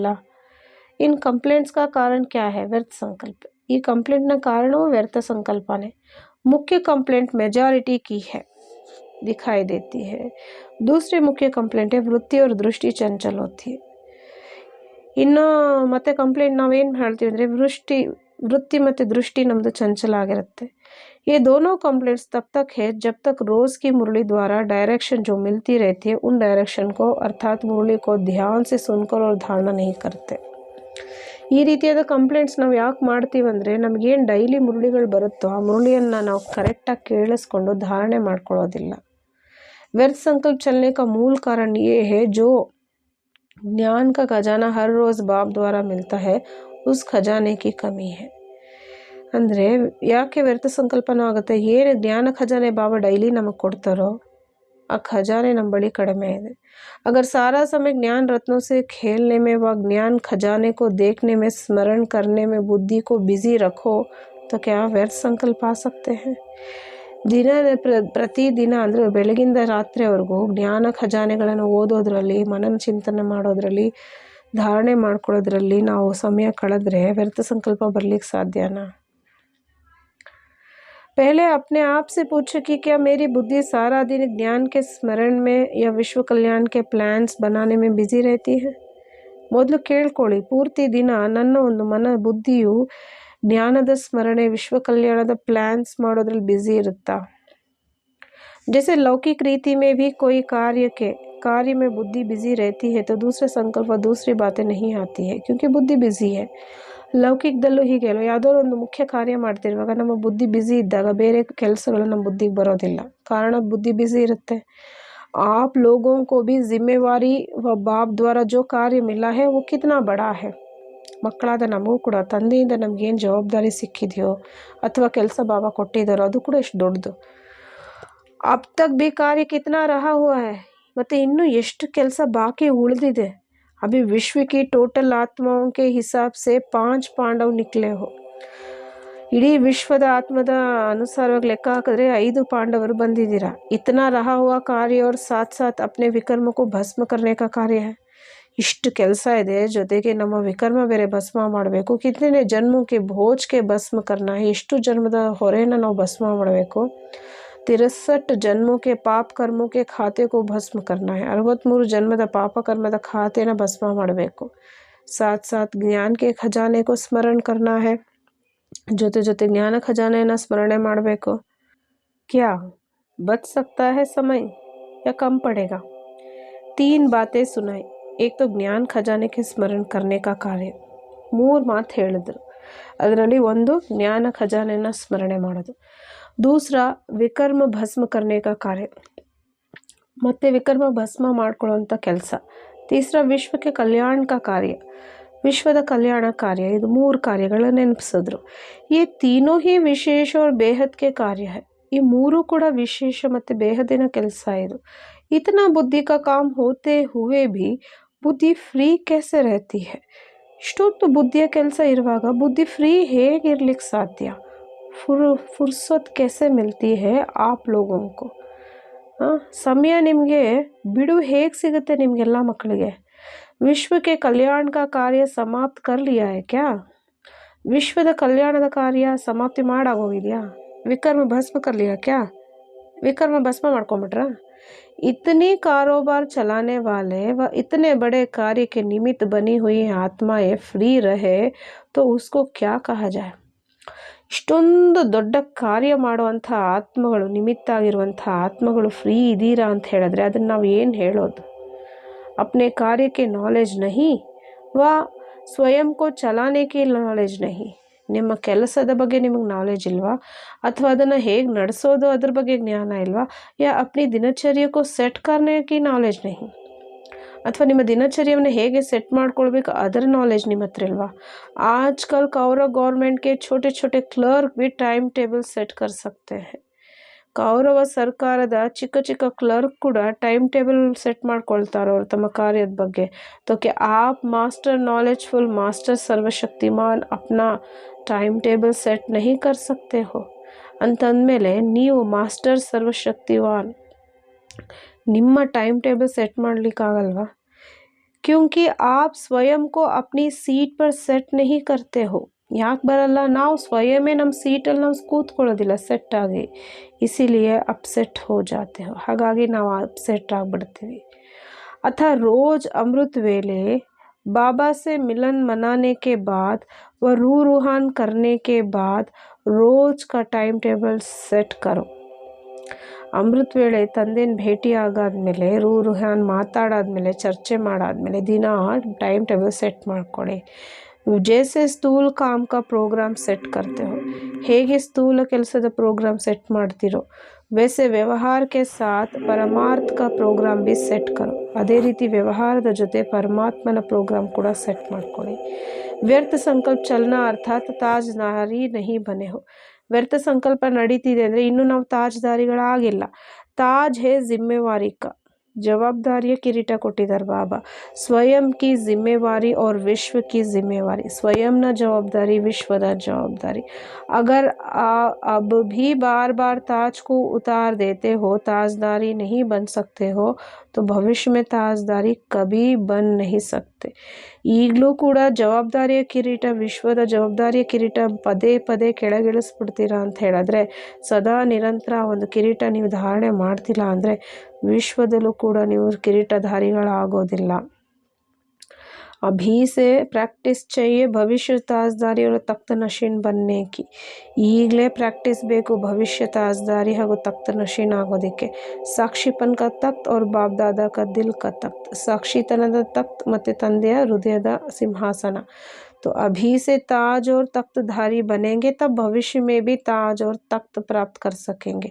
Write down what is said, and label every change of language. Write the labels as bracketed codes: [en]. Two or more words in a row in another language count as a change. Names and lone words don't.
[hi] इन कंप्लेंट्स का कारण क्या है, व्यर्थ संकल्प. [kn] ಈ ಕಂಪ್ಲೇಂಟ್ನ ಕಾರಣವೂ ವ್ಯರ್ಥ ಸಂಕಲ್ಪನೇ. [hi] मुख्य कंप्लेंट मेजॉरिटी की है, दिखाई देती है. दूसरी मुख्य कंप्लेंट है वृत्ति और दृष्टि चंचल होती है. [kn] ಇನ್ನು ಮತ್ತೆ ಕಂಪ್ಲೇಂಟ್ ನಾವೇನು ಹೇಳ್ತೀವಿ ಅಂದರೆ ವೃತ್ತಿ ಮತ್ತು ದೃಷ್ಟಿ ನಮ್ಮದು ಚಂಚಲ ಆಗಿರುತ್ತೆ. [hi] ये दोनों कंप्लेंट्स तब तक है जब तक रोज़ की मुरली द्वारा डायरेक्शन जो मिलती रहती है उन डायरेक्शन को अर्थात मुरली को ध्यान से सुनकर और धारणा नहीं करते. [kn] ಈ ರೀತಿಯಾದ ಕಂಪ್ಲೇಂಟ್ಸ್ ನಾವು ಯಾಕೆ ಮಾಡ್ತೀವಂದರೆ ನಮಗೇನು ಡೈಲಿ ಮುರಳಿಗಳು ಬರುತ್ತೋ ಆ ಮುರಳಿಯನ್ನು ನಾವು ಕರೆಕ್ಟಾಗಿ ಕೇಳಿಸ್ಕೊಂಡು ಧಾರಣೆ ಮಾಡ್ಕೊಳ್ಳೋದಿಲ್ಲ. [hi] व्यर्थ संकल्प चलने का मूल कारण ये है जो ज्ञान का खजाना हर रोज़ बाप द्वारा मिलता है, उस खजाने की कमी है. [kn] ಅಂದರೆ ಯಾಕೆ ವ್ಯರ್ಥ ಸಂಕಲ್ಪನೂ ಆಗುತ್ತೆ, ಏನು ಜ್ಞಾನ ಖಜಾನೆ ಬಾಬಾ ಡೈಲಿ ನಮಗೆ ಕೊಡ್ತಾರೋ ಆ ಖಜಾನೆ ನಮ್ಮ ಬಳಿ ಕಡಿಮೆ ಇದೆ. [hi] अगर सारा समय ज्ञान रत्नों से खेलने में व ज्ञान खजाने को देखने में, स्मरण करने में बुद्धि को बिजी रखो तो क्या व्यर्थ संकल्प आ सकते हैं. [kn] ಪ್ರತಿದಿನ ಅಂದರೆ ಬೆಳಗಿಂದ ರಾತ್ರಿವರೆಗೂ ಜ್ಞಾನ ಖಜಾನೆಗಳನ್ನು ಓದೋದ್ರಲ್ಲಿ, ಮನನ ಚಿಂತನೆ ಮಾಡೋದ್ರಲ್ಲಿ, ಧಾರಣೆ ಮಾಡ್ಕೊಳ್ಳೋದ್ರಲ್ಲಿ ನಾವು ಸಮಯ ಕಳೆದ್ರೆ ವ್ಯರ್ಥ ಸಂಕಲ್ಪ ಬರಲಿಕ್ಕೆ ಸಾಧ್ಯನಾ. [hi] पहले अपने आप से पूछो कि क्या मेरी बुद्धि सारा दिन ज्ञान के स्मरण में या विश्व कल्याण के प्लान्स बनाने में बिजी रहती है. [kn] ಮೊದಲು ಕೇಳ್ಕೊಳ್ಳಿ, ಪೂರ್ತಿ ದಿನ ನನ್ನ ಒಂದು ಬುದ್ಧಿಯು ಜ್ಞಾನದ ಸ್ಮರಣೆ, ವಿಶ್ವ ಕಲ್ಯಾಣದ ಪ್ಲ್ಯಾನ್ಸ್ ಮಾಡೋದ್ರಲ್ಲಿ ಬ್ಯುಸಿ ಇರುತ್ತಾ. [hi] जैसे लौकिक रीति में भी कोई कार्य में बुद्धि बिजी रहती है तो दूसरे संकल्प और दूसरी बातें नहीं आती है क्योंकि बुद्धि बिजी है. [kn] ಲೌಕಿಕದಲ್ಲೂ ಹೀಗೆ ಅಲ್ವ, ಯಾವುದೋ ಒಂದು ಮುಖ್ಯ ಕಾರ್ಯ ಮಾಡ್ತಿರುವಾಗ ನಮ್ಮ ಬುದ್ಧಿ ಬ್ಯುಸಿ ಇದ್ದಾಗ ಬೇರೆ ಕೆಲಸಗಳು ನಮ್ಮ ಬುದ್ಧಿಗೆ ಬರೋದಿಲ್ಲ, ಕಾರಣ ಬುದ್ಧಿ ಬ್ಯುಸಿ ಇರುತ್ತೆ. [hi] आप लोगों को भी जिम्मेवारी व बाप द्वारा जो कार्य मिला है वो कितना बड़ा है. [kn] ಮಕ್ಕಳಾದ ನಮಗೂ ಕೂಡ ತಂದೆಯಿಂದ ನಮಗೇನು ಜವಾಬ್ದಾರಿ ಸಿಕ್ಕಿದೆಯೋ ಅಥವಾ ಕೆಲಸ ಬಾಬಾ ಕೊಟ್ಟಿದ್ದಾರೋ ಅದು ಕೂಡ ಎಷ್ಟು ದೊಡ್ಡದು. [hi] अब तक भी कार्य कितना रहा हुआ है, [kn] ಮತ್ತು ಇನ್ನೂ ಎಷ್ಟು ಕೆಲಸ ಬಾಕಿ ಉಳಿದಿದೆ. [hi] अभी विश्व की टोटल आत्माओं के हिसाब से 5 पांडव निकले हो. [kn] ಇಡೀ ವಿಶ್ವದ ಆತ್ಮದ ಅನುಸಾರವಾಗಿ ಲೆಕ್ಕ ಹಾಕಿದ್ರೆ 5 ಪಾಂಡವರು ಬಂದಿದ್ದೀರಾ. [hi] इतना रहा हुआ कार्य और साथ साथ अपने विकर्म को भस्म करने का कार्य है. [kn] ಇಷ್ಟು ಕೆಲಸ ಇದೆ, ಜೊತೆಗೆ ನಮ್ಮ ವಿಕರ್ಮ ಬೇರೆ ಭಸ್ಮ ಮಾಡಬೇಕು. [hi] कितने जन्मक्के भोज्गे भस्म करना, [kn] ಎಷ್ಟು ಜನ್ಮದ ಹೊರೆನ ನಾವು ಭಸ್ಮ ಮಾಡಬೇಕು. [hi] 63 जन्मों के पाप कर्मों के खाते को भस्म करना है. [kn] 63 ಜನ್ಮದ ಪಾಪ ಕರ್ಮದ ಖಾತೆನ ಭಸ್ಮ ಮಾಡಬೇಕು. [hi] साथ साथ ज्ञान के खजाने को स्मरण करना है. [kn] ಜೊತೆ ಜೊತೆ ಜ್ಞಾನ ಖಜಾನೆನ ಸ್ಮರಣೆ ಮಾಡಬೇಕು. [hi] क्या बच सकता है समय या कम पड़ेगा? 3 बातें सुनाई. एक तो ज्ञान खजाने के स्मरण करने का कार्य. [kn] 3 ಮಾತು ಹೇಳಿದ್ರು. ಅದರಲ್ಲಿ ಒಂದು ಜ್ಞಾನ ಖಜಾನೆನ ಸ್ಮರಣೆ ಮಾಡೋದು. [hi] दूसरा विकर्म भस्म करने का कार्य, [kn] ಮತ್ತೆ ವಿಕರ್ಮ ಭಸ್ಮ ಮಾಡ್ಕೊಳ್ಳೋಂಥ ಕೆಲಸ. [hi] तीसरा विश्व के कल्याण का कार्य, [kn] ವಿಶ್ವದ ಕಲ್ಯಾಣ ಕಾರ್ಯ. ಇದು 3 ಕಾರ್ಯಗಳನ್ನ ನೆನಪಿಸಿದ್ರು. [hi] ये तीनों ही विशेष और बेहद के कार्य है. [kn] ಈ 3 ಕೂಡ ವಿಶೇಷ ಮತ್ತು ಬೇಹದಿನ ಕೆಲಸ ಇದು. [hi] इतना बुद्धि का काम होते हुए भी बुद्धि फ्री कैसे रहती है? [kn] ಇಷ್ಟೊತ್ತು ಬುದ್ಧಿಯ ಕೆಲಸ ಇರುವಾಗ ಬುದ್ಧಿ ಫ್ರೀ ಹೇಗಿರ್ಲಿಕ್ಕೆ ಸಾಧ್ಯ? [hi] ಫುರ್ಸತ್ कैसे मिलती है आप लोगों को? [kn] ಸಮಯ ನಿಮಗೆ ಬಿಡುವು ಹೇಗೆ ಸಿಗುತ್ತೆ ನಿಮಗೆಲ್ಲ ಮಕ್ಕಳಿಗೆ? [hi] विश्वक्के कल्याण कार्य समाप्त कर लिया है क्या? [kn] ವಿಶ್ವದ ಕಲ್ಯಾಣದ ಕಾರ್ಯ ಸಮಾಪ್ತಿ ಮಾಡಾಗೋಗಿದೆಯಾ? [hi] विकर्म भस्म कर लिया क्या? [kn] ವಿಕರ್ಮ ಭಸ್ಮ ಮಾಡ್ಕೊಂಬಿಟ್ರಾ? [hi] इतनी कारोबार चलाने वाले व इतने बड़े कार्य के निमित्त बनी हुई आत्माएं फ्री रहे तो उसको क्या कहा जाए? [kn] ಇಷ್ಟೊಂದು ದೊಡ್ಡ ಕಾರ್ಯ ಮಾಡುವಂಥ ಆತ್ಮಗಳು, ನಿಮಿತ್ತ ಆಗಿರುವಂಥ ಆತ್ಮಗಳು ಫ್ರೀ ಇದ್ದೀರಾ ಅಂತ ಹೇಳಿದ್ರೆ ಅದನ್ನು ನಾವು ಏನು ಹೇಳೋದು? [hi] अपने कार्य के नॉलेज नहीं व स्वयं को चलाने की नॉलेज नहीं. [kn] ನಿಮ್ಮ ಕೆಲಸದ ಬಗ್ಗೆ ನಿಮಗೆ ನಾಲೆಜ್ ಇಲ್ವಾ? ಅಥವಾ ಅದನ್ನು ಹೇಗೆ ನಡೆಸೋದು ಅದ್ರ ಬಗ್ಗೆ ಜ್ಞಾನ ಇಲ್ವಾ? [hi] ಯಾ अपनी दिनचर्या को सेट करने की नॉलेज नहीं. [kn] ಅಥವಾ ನಿಮ್ಮ ದಿನಚರ್ಯವನ್ನು ಹೇಗೆ ಸೆಟ್ ಮಾಡ್ಕೊಳ್ಬೇಕು ಅದರ ನಾಲೆಜ್ ನಿಮ್ಮ ಹತ್ರ ಇಲ್ವಾ? [hi] आजकल कौरव गवर्नमेंट के छोटे छोटे क्लर्क भी टाइम टेबल सेट कर सकते हैं. [kn] ಕೌರವ ಸರ್ಕಾರದ ಚಿಕ್ಕ ಚಿಕ್ಕ ಕ್ಲರ್ಕ್ ಕೂಡ ಟೈಮ್ ಟೇಬಲ್ ಸೆಟ್ ಮಾಡ್ಕೊಳ್ತಾರೆ ಅವರು ತಮ್ಮ ಕಾರ್ಯದ ಬಗ್ಗೆ. [hi] तो क्या आप मास्टर नॉलेजफुल मास्टर सर्वशक्तिमान अपना टाइम टेबल सेट नहीं कर सकते हो? [kn] ಅಂತಂದಮೇಲೆ ನೀವು ಮಾಸ್ಟರ್ ಸರ್ವಶಕ್ತಿವಾನ್ ನಿಮ್ಮ ಟೈಮ್ ಟೇಬಲ್ ಸೆಟ್ ಮಾಡಲಿಕ್ಕಾಗಲ್ವಾ? [hi] क्योंकि आप स्वयं को अपनी सीट पर सेट नहीं करते हो. [kn] ಯಾಕೆ ಬರಲ್ಲ? ನಾವು ಸ್ವಯಮೇ ನಮ್ಮ ಸೀಟಲ್ಲಿ ನಾವು ಕೂತ್ಕೊಳ್ಳೋದಿಲ್ಲ ಸೆಟ್ ಆಗಿ. [hi] इसीलिए अपसेट हो जाते हो, [kn] ಹಾಗಾಗಿ ನಾವು ಅಪ್ಸೆಟ್ ಆಗಿಬಿಡ್ತೀವಿ. [hi] अतः रोज अमृत वेले बाबा से मिलन मनाने के बाद व रूह रूहान करने के बाद रोज का टाइम टेबल सेट करो. [kn] ಅಮೃತ ವೇಳೆ ತಂದೆನ ಭೇಟಿ ಆಗಾದ್ಮೇಲೆ, ರೂಹಾನ್ ಮಾತಾಡಾದ್ಮೇಲೆ, ಚರ್ಚೆ ಮಾಡಾದ್ಮೇಲೆ ದಿನ ಟೈಮ್ ಟೇಬಲ್ ಸೆಟ್ ಮಾಡ್ಕೊಳ್ಳಿ. [hi] जैसे स्थूल काम का प्रोग्राम सेट करते हो, [kn] ಹೇಗೆ ಸ್ಥೂಲ ಕೆಲಸದ ಪ್ರೋಗ್ರಾಮ್ ಸೆಟ್ ಮಾಡ್ತಿರೋ [hi] वैसे व्यवहार के साथ परमार्थ का प्रोग्राम भी सेट करो. [kn] ಅದೇ ರೀತಿ ವ್ಯವಹಾರದ ಜೊತೆ ಪರಮಾತ್ಮನ ಪ್ರೋಗ್ರಾಮ್ ಕೂಡ ಸೆಟ್ ಮಾಡ್ಕೊಳ್ಳಿ. [hi] व्यर्थ संकल्प चलना अर्थात ताजदारी नहीं बने हो. [kn] ವ್ಯರ್ಥ ಸಂಕಲ್ಪ ನಡೀತಿದೆ ಅಂದರೆ ಇನ್ನೂ ನಾವು ತಾಜ್ದಾರಿಗಳಾಗಿಲ್ಲ. [hi] ताज है जिम्मेवारी का, [kn] ಜವಾಬ್ದಾರಿಯ ಕಿರೀಟ ಕೊಟ್ಟಿದ್ದಾರೆ ಬಾಬಾ. [hi] स्वयं की जिम्मेवारी और विश्व की जिम्मेवारी. [kn] ಸ್ವಯಂನ ಜವಾಬ್ದಾರಿ, ವಿಶ್ವದ ಜವಾಬ್ದಾರಿ. [hi] अगर अब भी बार बार ताज को उतार देते हो, ताजदारी नहीं बन सकते हो, तो भविष्य में ताजदारी कभी बन नहीं सकते. [kn] ಈಗಲೂ ಕೂಡ ಜವಾಬ್ದಾರಿಯ ಕಿರೀಟ, ವಿಶ್ವದ ಜವಾಬ್ದಾರಿಯ ಕಿರೀಟ ಪದೇ ಪದೇ ಕೆಳಗಿಳಿಸ್ಬಿಡ್ತೀರಾ ಅಂತ ಹೇಳಿದ್ರೆ, ಸದಾ ನಿರಂತರ ಒಂದು ಕಿರೀಟ ನೀವು ಧಾರಣೆ ಮಾಡ್ತಿಲ್ಲ ಅಂದರೆ ವಿಶ್ವದಲ್ಲೂ ಕೂಡ ನೀವು ಕಿರೀಟಧಾರಿಗಳಾಗೋದಿಲ್ಲ. [hi] अभी से प्रैक्टिस चाहिए भविष्य ताजदारी और तख्त नशीन बनने की. [kn] ಈಗಲೇ ಪ್ರಾಕ್ಟೀಸ್ ಬೇಕು ಭವಿಷ್ಯ ತಾಜ್ದಾರಿ ಹಾಗೂ ತಖ್ತ ನಶೀನ್ ಆಗೋದಕ್ಕೆ. [hi] साक्षीपन का तख्त और बाप दादा का दिल का तख्त. [kn] ಸಾಕ್ಷಿತನದ ತಖ್ತ್ ಮತ್ತು ತಂದೆಯ ಹೃದಯದ ಸಿಂಹಾಸನ. [hi] तो अभी से ताज और तख्तधारी बनेंगे तब भविष्य में भी ताज और तख्त प्राप्त कर सकेंगे.